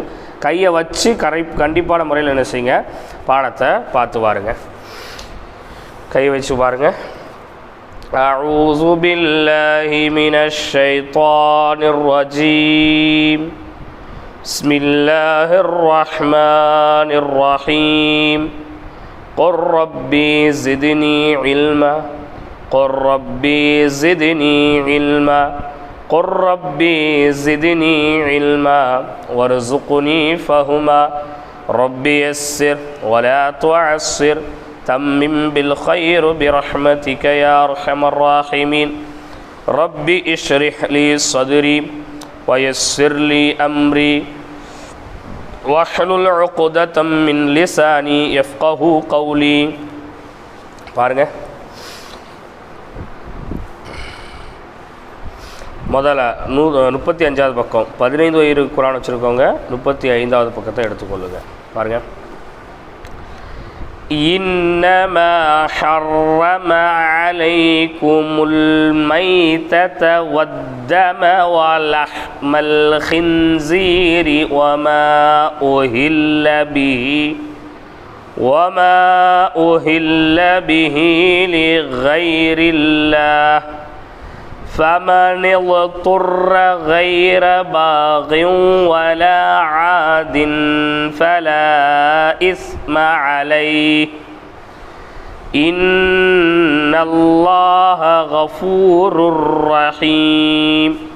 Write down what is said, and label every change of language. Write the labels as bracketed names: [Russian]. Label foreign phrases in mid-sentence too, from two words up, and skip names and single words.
[Tamil] கையை வச்சு கண்டிப்பான முறையில் என்ன செய்யுங்க, பாடத்தை பார்த்து பாருங்க. கையை வச்சு பாருங்க. [Arabic] أعوذ بالله من الشيطان الرجيم. بسم الله الرحمن الرحيم. قل ربي زدني علما قل ربي زدني علما قل ربي زدني علما وارزقني فهما ربي يسر ولا تعسر تمم بالخير برحمتك يا أرحم الراحمين ربي اشرح لي صدري ويسر لي أمري واحلل عقدة من لساني يفقهوا قولي. [Tamil] பாருங்க, முதல்ல 35வது பக்கம், 15 வயிறு குரான் வச்சுருக்கவங்க 35வது பக்கத்தை எடுத்துக்கொள்ளுங்க. பாருங்க. [Arabic] إنما حرم عليكم الميتة والدم ولحم الخنزير وما أهل به لغير الله فمن اضطر غير باغ ولا عاد فلا إثم عليه إن الله غفور رحيم.